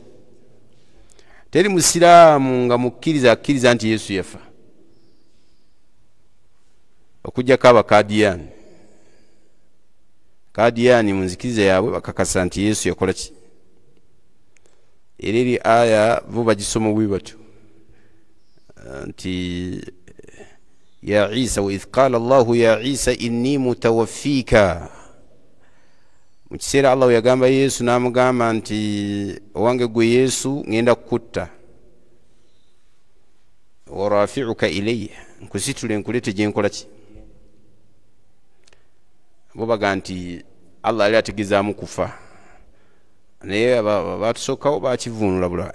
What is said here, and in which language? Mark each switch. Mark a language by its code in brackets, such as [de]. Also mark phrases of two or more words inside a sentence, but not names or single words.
[lg] Teri musiraamu nga mukkiriza akkiriza nti Yesu yafa, okuggyako Abakadiyani. Kadiyani mu nzikiriza yaabwe bakakasa nti Yesu yakola ki. Era eri aya bo bagisoma bwe batyo nti [ar] ya Isa wa idh qala Allahu ya Isa inni mutawaffika. [lg] Mu kiseera Allah yagamba Yesu n'amugamba nti owange gwe Yesu ngenda kukutta, [ar] wa rafi'uka ilayya, [lg] nkusitule nkulete gye nkola ki. Bo baga nti Allah ali ategezaamu kufa, naye batusookawo bakivunula bula.